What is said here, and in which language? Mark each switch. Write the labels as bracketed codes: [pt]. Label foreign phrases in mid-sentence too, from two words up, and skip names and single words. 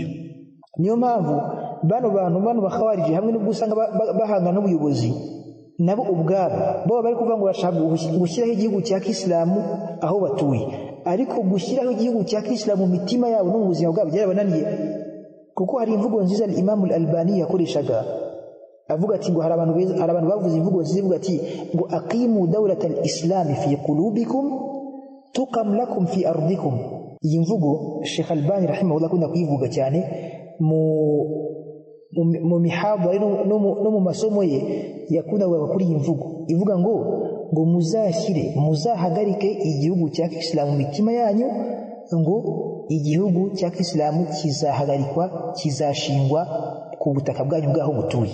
[rw] Niyo mpamvu bano bakhawarije hamwe n'ubwo usanga bahangana n'ubuyobozi, nabo ubwabo bo bari kuvuga ngo bashaka gushyiraho igihugu cya kisilamu aho batuye, ariko gushyiraho igihugu cya kisilamu mu mitima yabo no mu buzima bwabo byarabananiye. Kuko hari imvugo nziza Imam al-Albani yakoreshaga avuga ati ngo hari abantu bavuze imvugo nziza ivuga ati ngo [ar] أقيموا دولة الإسلام في قلوبكم تقم لكم في أرضكم. [rw] Iyi mvugo Sheikh Albani rahimahullah akunda kuyivuga cyane mu mihadhara no mu masomo ye yakunda kuri iyi mvugo ivuga ngo muzahagarike igihugu cya Kisilamu mu mitima yanyu, ngo igihugu cya Kisilamu kizahagarikwa, kizashingwa ku butaka bwanyu bwaho mutuye.